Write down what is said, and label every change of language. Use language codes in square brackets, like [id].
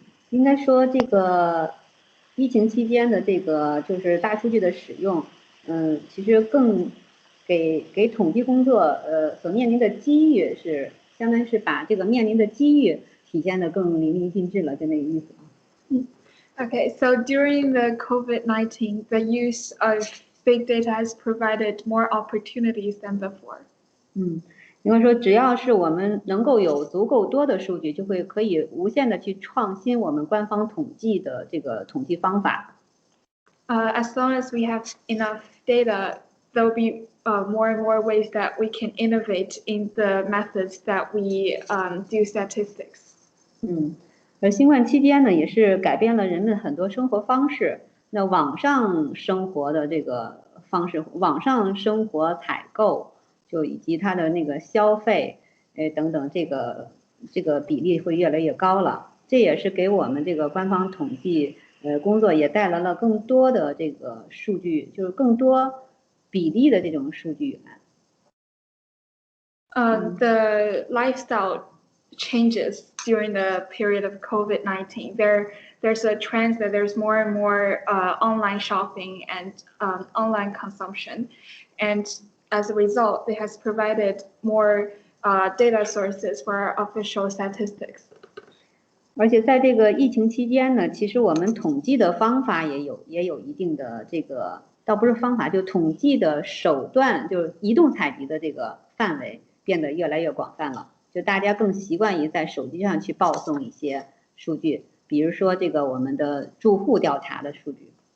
[zh] 应该说这个疫情期间的这个就是大数据的使用，其实更给统计工作所面临的机遇是。相当于是把这个面临的机遇体现得更淋漓尽致了，就那个意思。 [en] Okay, so during the COVID-19, the use of big data has provided more opportunities than before. [zh] 应该说，只要是我们能够有足够多的数据，就会可以无限的去创新我们官方统计的这个统计方法。 [en] As long as we have enough data, there will be more and more ways that we can innovate in the methods that we do statistics. [zh] 而新冠期间呢，也是改变了人们很多生活方式。那网上生活的这个方式，网上生活采购，就以及它的那个消费，等等，这个比例会越来越高了。这也是给我们这个官方统计工作也带来了更多的这个数据，就是更多。比例的这种数据源。 [en] The lifestyle changes during the period of COVID-19. There's a trend that there's more and more online shopping and online consumption, and as a result, it has provided more data sources for our official statistics. [zh] 而且在这个疫情期间呢，其实我们统计的方法也有一定的这个。倒不是方法，就统计的手段，就是移动采集的这个范围变得越来越广泛了。就大家更习惯于在手机上去报送一些数据，比如说这个我们的住户调查的数据。